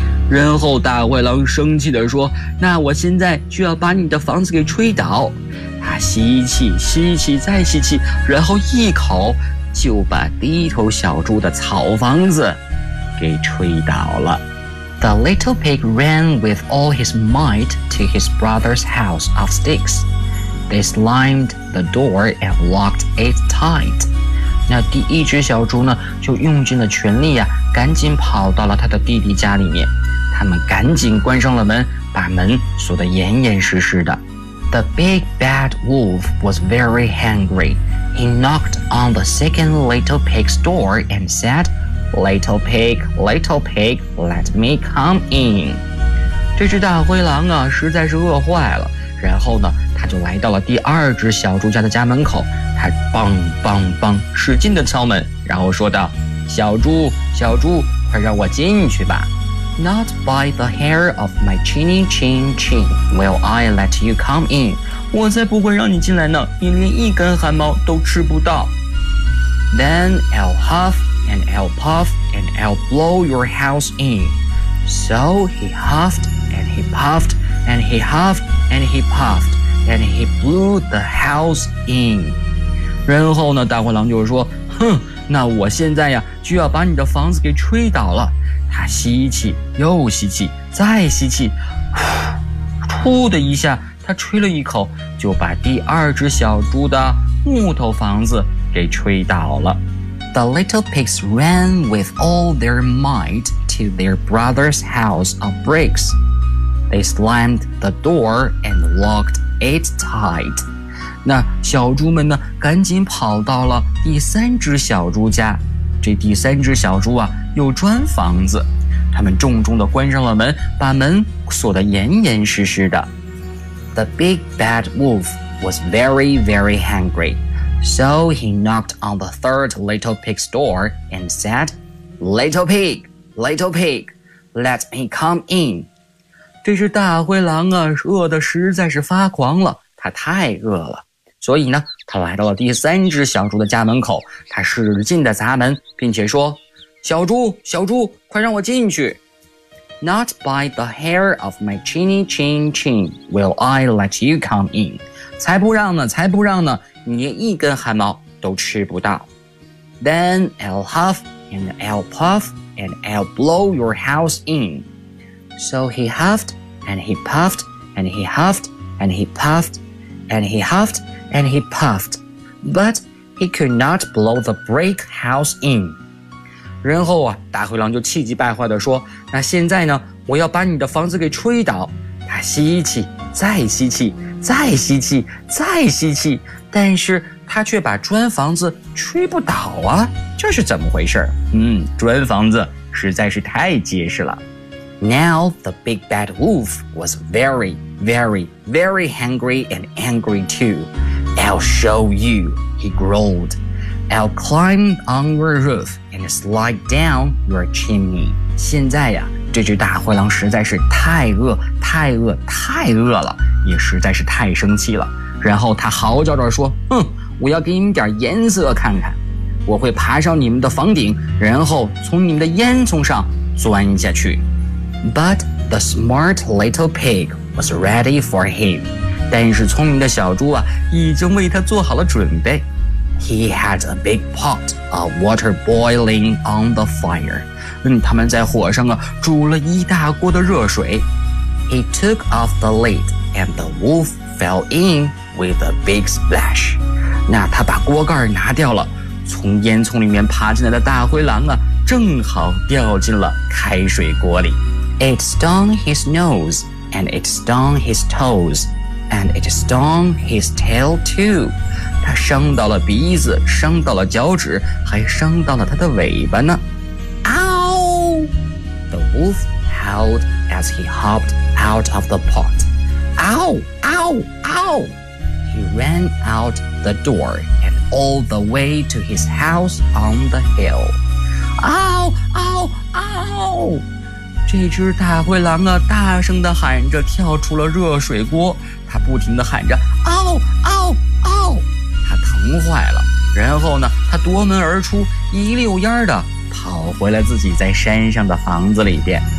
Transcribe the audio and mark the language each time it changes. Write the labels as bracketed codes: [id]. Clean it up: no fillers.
[zh] 然后大灰狼生气地说，那我现在就要把你的房子给吹倒。他吸气，吸气，再吸气，然后一口就把第一头小猪的草房子给吹倒了。 [en] The little pig ran with all his might to his brother's house of sticks. They slammed the door and locked it tight. [zh] 那第一只小猪呢，就用尽了全力呀，赶紧跑到了他的弟弟家里面。他们赶紧关上了门，把门锁得严严实实的。 [en] The big bad wolf was very hungry. He knocked on the second little pig's door and said,Little pig, little pig, let me come in. [zh] 这只大灰狼啊，实在是饿坏了。然后呢，他就来到了第二只小猪家的家门口。他梆梆梆，使劲地敲门，然后说道，小猪，小猪，快让我进去吧。 [en] Not by the hair of my chinny chin chin will I let you come in. [zh] 我才不会让你进来呢，你连一根汗毛都吃不到。 [en] Then I'll huff. And I'll puff and I'll blow your house in. So he huffed and he puffed and he huffed and he puffed and he blew the house in. [zh] 然后呢，大灰狼就说，哼，那我现在呀，就要把你的房子给吹倒了。他吸气，又吸气，再吸气，噗的一下，他吹了一口，就把第二只小猪的木头房子给吹倒了。 [en] The little pigs ran with all their might to their brother's house of bricks. They slammed the door and locked it tight. [zh] 那小猪们呢赶紧跑到了第三只小猪家。这第三只小猪啊有砖房子，他们重重地关上了门，把门锁得严严实实的。 [en] The big bad wolf was very, very hungry. So he knocked on the third little pig's door and said, Little pig, little pig, let me come in. [zh] 这只大灰狼啊饿得实在是发狂了，他太饿了。所以呢他来到了第三只小猪的家门口，他使劲地砸门，并且说，小猪，小猪，快让我进去。 [en] Not by the hair of my chinny chin chin will I let you come in. [zh] 才不让呢，才不让呢，你一根汗毛都吃不到。 [en] Then I'll huff and I'll puff and I'll blow your house in. So he huffed and he puffed and he huffed and he puffed and he huffed and he puffed. But he could not blow the brick house in. [zh] 然后啊，大灰狼就气急败坏地说，那现在呢，我要把你的房子给吹倒。他吸气，再吸气，再吸气，再吸气，但是他却把砖房子吹不倒啊，这是怎么回事？砖房子实在是太结实了。 [en] Now the big bad wolf was very, very, very hungry and angry too. I'll show you, he growled. I'll climb on your roof. And slide down your chimney. [zh] 现在呀，这只大灰狼实在是太饿，太饿，太饿了，也实在是太生气了。然后他嚎叫着说：“哼，我要给你们点颜色看看！我会爬上你们的房顶，然后从你们的烟囱上钻下去。” [en] But the smart little pig was ready for him. [zh] 但是聪明的小猪啊，已经为他做好了准备。 [en] He had a big pot of water boiling on the fire. [zh] 他们在火上啊煮了一大锅的热水。 [en] He took off the lid and the wolf fell in with a big splash. [zh] 那他把锅盖拿掉了，从烟囱里面爬进来的大灰狼啊正好掉进了开水锅里。 [en] It stung his nose and it stung his toes and it stung his tail too. [zh] 他伤到了鼻子，伤到了脚趾，还伤到了他的尾巴呢。 Ow! [en] The wolf howled as he hopped out of the pot. Ow! Ow! Ow! He ran out the door and all the way to his house on the hill. Ow! Ow! Ow! [zh] 这只大灰狼啊，大声地喊着跳出了热水锅，他不停地喊着 Ow! Ow! Ow! 疼坏了，然后呢，他夺门而出，一溜烟的跑回了自己在山上的房子里边。